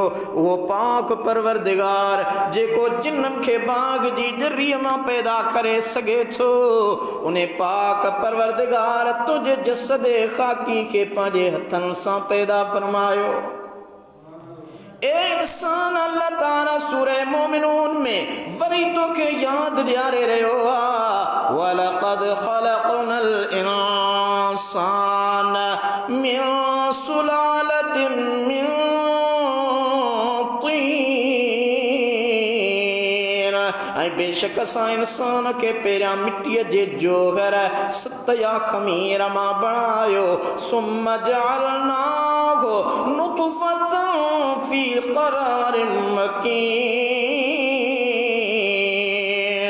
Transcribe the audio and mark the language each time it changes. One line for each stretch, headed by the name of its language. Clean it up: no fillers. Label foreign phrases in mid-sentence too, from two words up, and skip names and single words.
Sindhi: उहो पाक परवरदिगार जेको जिन्ननि खे बाग़ जी जरीअ मां पैदा करे सघे थो, उन पाक परवरदिगार तुंहिंजे जसद ख़ाकी खे पंहिंजे हथनि सां पैदा फरमायो। ए इंसान, अल्लाह ताला सूरह मोमिनून में वरी तोखे यादि ॾियारे रहियो आहे,
Arabic: ولقد خلقنا الإنسان من سلالة من طين.
Sindhi: ऐं बेशक असां इंसान खे पहिरियां मिटीअ जे जोहर सत या खमीर मां बणायो,
Arabic: ثم جعلناه نطفة في قرار مكين.